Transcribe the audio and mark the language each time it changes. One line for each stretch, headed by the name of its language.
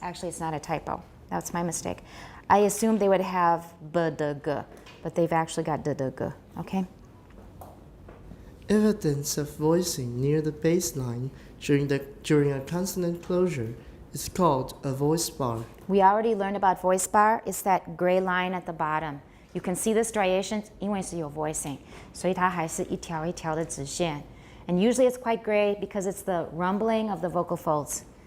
English: Actually, it's not a typo. That's my mistake. I assumed they would have b, d, g, but they've actually got d, d, g. Okay? Evidence of voicing near the baseline during a consonant closure is called a voice bar. We already learned about voice bar. It's that gray line at the bottom. You can see the striations
Chinese: 因为是有 voicing, 所以它还是一条一条的直线.
English: And usually it's quite gray because it's the rumbling of the vocal folds.